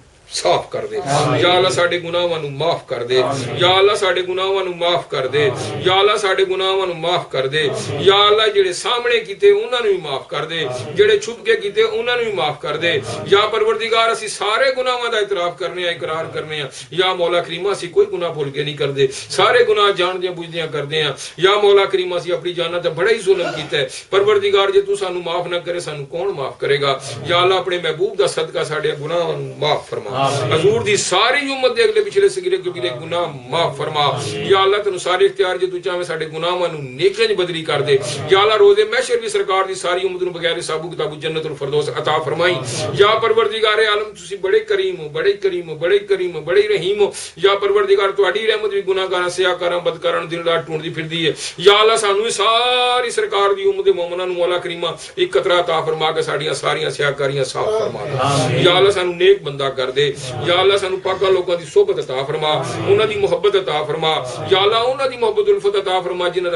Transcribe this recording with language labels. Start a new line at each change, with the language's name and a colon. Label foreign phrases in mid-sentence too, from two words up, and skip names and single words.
Punjabi: ਸਾਫ਼ ਕਰ ਦੇ ਯਾ ਅੱਲਾ ਸਾਡੇ ਗੁਨਾਹਾਂ ਨੂੰ ਮਾਫ ਕਰ ਦੇ ਯਾ ਅੱਲਾ ਸਾਡੇ ਗੁਨਾਹਾਂ ਨੂੰ ਮਾਫ ਕਰ ਦੇ ਯਾ ਅੱਲਾ ਸਾਡੇ ਗੁਨਾਹਾਂ ਨੂੰ ਮਾਫ ਕਰ ਦੇ ਯਾ ਅੱਲਾ ਜਿਹੜੇ ਸਾਹਮਣੇ ਕੀਤੇ ਉਹਨਾਂ ਨੂੰ ਵੀ ਮਾਫ ਕਰ ਦੇ ਜਿਹੜੇ ਛੁਪ ਕੇ ਕੀਤੇ ਉਹਨਾਂ ਨੂੰ ਵੀ ਮਾਫ ਕਰ ਦੇ ਯਾ ਪਰਵਰਦੀਗਾਰ ਅਸੀਂ ਸਾਰੇ ਗੁਨਾਹਾਂ ਦਾ ਇਤਰਾਫ ਕਰਨੇ ਆ ਇਕਰਾਰ ਕਰਨੇ ਆ ਯਾ ਮੌਲਾ ਕਰੀਮ ਅਸੀਂ ਕੋਈ ਗੁਨਾਹ ਭੁੱਲ ਕੇ ਨਹੀਂ ਕਰਦੇ ਸਾਰੇ ਗੁਨਾਹ ਜਾਣਦਿਆਂ ਬੁੱਝਦਿਆਂ ਕਰਦੇ ਆ ਯਾ ਮੌਲਾ ਕਰੀਮ ਅਸੀਂ ਆਪਣੀ ਜਾਨਾਂ ਤੇ ਬੜਾ ਹੀ ਜ਼ੁਲਮ ਕੀਤਾ ਹੈ ਪਰਵਰਦੀਗਾਰ ਜੇ ਤੂੰ ਸਾਨੂੰ ਮਾਫ ਨਾ ਕਰੇ ਸਾਨੂੰ ਕੌਣ ਮਾਫ ਕਰੇਗਾ ਯਾ ਅੱਲਾ ਆਪਣੇ महबूब ਦਾ ਸਦਕਾ ਸਾਡੇ ਗੁਨਾਹਾਂ ਨੂੰ ਮਾਫ ਫਰਮਾ ਹਜ਼ੂਰ ਦੀ ਸਾਰੀ ਉੱਮਤ ਦੇ ਅਗਲੇ ਪਿਛਲੇ ਸਗੀਰੇ ਕਬੀਰੇ ਗੁਨਾਹ ਮਾਫ਼ ਫ਼ਰਮਾ ਯਾ ਅੱਲਾ ਤੈਨੂੰ ਸਾਰੇ ਇਖ਼ਤਿਆਰ ਜੇ ਤੂੰ ਚਾਹੇ ਸਾਡੇ ਗੁਨਾਹਾਂ ਨੂੰ ਨੇਕੀਆਂ ਚ ਬਦਲੀ ਕਰ ਦੇ ਯਾ ਅੱਲਾ ਰੋਜ਼ੇ ਮਹਿਸ਼ਰ ਵੀ ਸਰਕਾਰ ਦੀ ਸਾਰੀ ਉੱਮਤ ਨੂੰ ਬਗ਼ੈਰ ਹਿਸਾਬ ਕਿਤਾਬ ਜੰਨਤੁਲ ਫ਼ਿਰਦੌਸ ਅਤਾ ਫ਼ਰਮਾਈ ਯਾ ਪਰਵਰਦਿਗਾਰ ਆਲਮ ਤੁਸੀਂ ਬੜੇ ਕਰੀਮ ਹੋ ਬੜੇ ਕਰੀਮ ਹੋ ਬੜੇ ਕਰੀਮ ਹੋ ਬੜੇ ਰਹੀਮ ਹੋ ਯਾ ਪਰਵਰਦਿਗਾਰ ਤੁਹਾਡੀ ਰਹਿਮਤ ਵੀ ਗੁਨਾਹਗਾਰਾਂ ਸਿਆਕਾਰਾਂ ਬਦਕਾਰਾਂ ਦਿਨ ਰਾਤ ਢੂੰਡਦੀ ਫਿਰਦੀ ਹੈ ਯਾ ਅੱਲਾ ਸਾਨੂੰ ਸਾਰੀ ਸਰਕਾਰ ਦੀ ਉੱਮਤ ਦੇ ਮੋਮਿਨਾਂ ਨੂੰ ਮੌਲਾ ਕਰੀਮਾ ਇਕ ਕਤਰਾ ਅਤਾ ਫ਼ਰਮਾ ਕੇ ਸਾਡੀਆਂ ਸਾਰੀਆਂ ਸਿਆਕਾਰੀਆਂ ਸਾਫ਼ ਫ਼ਰਮਾ ਦੇ ਯਾ ਅੱਲਾ ਸਾਨੂੰ ਨੇਕ ਬੰਦਾ ਕਰ ਦੇ ਯਾ ਅੱਲਾ ਸਾਨੂੰ ਪਾਕਾ ਲੋਗੋਂ ਕੀ ਸੋਹਬਤ ਅਤਾ ਫ਼ਰਮਾ ਉਨ੍ਹਾਂ ਦੀ ਮੁਹੱਬਤ ਅਤਾ ਫ਼ਰਮਾ ਯਾ ਅੱਲਾ ਉਨ੍ਹਾਂ ਦੀ ਮੁਹੱਬਤ ਉਲਫ਼ਤ ਅਤਾ ਫ਼ਰਮਾ ਜਿਨ੍ਹਾਂ ਦਾ